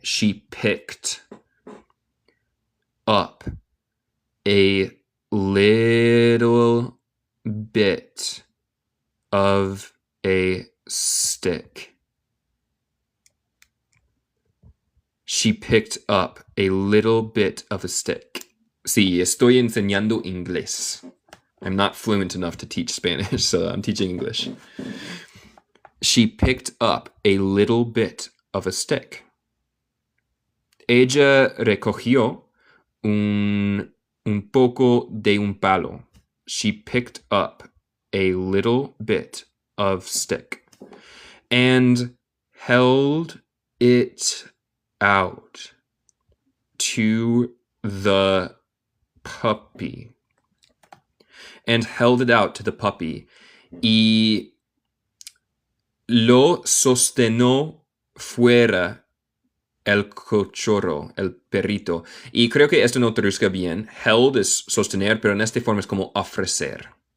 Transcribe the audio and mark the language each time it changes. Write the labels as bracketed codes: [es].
[en] She picked up a little bit of a stick. She picked up a little bit of a stick. [es] Sí, estoy enseñando inglés. [en] I'm not fluent enough to teach Spanish, so I'm teaching English. She picked up a little bit of a stick. [es] Ella recogió un poco de un palo. [en] She picked up a little bit of stick and held it out to the puppy. And held it out to the puppy. [es] Y lo sostenó fuera el cachorro, el perrito. Y creo que esto no traduzca bien. Held es sostener, pero en esta forma es como ofrecer.